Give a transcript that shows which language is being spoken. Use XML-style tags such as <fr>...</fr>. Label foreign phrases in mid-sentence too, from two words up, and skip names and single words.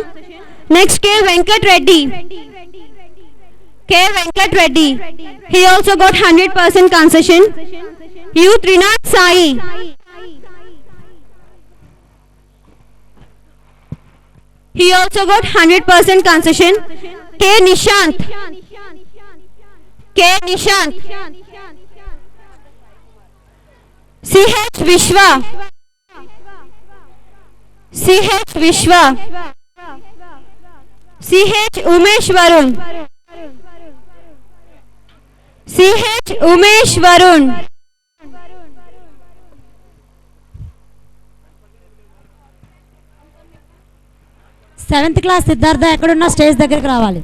<en>Next, K. Venkat Reddy. K. Venkat Reddy. He also got 100% concession. U. Trinath Sai. He also got 100% concession. K. Nishant. K. Nishant. CH Vishwa. CH Vishwa. CH Umesh Varun. CH Umesh Varun. seventh class</en> <te>సిద్ధార్థ ఎక్కడున్నా స్టేజ్ దగ్గరికి రావాలి.</te>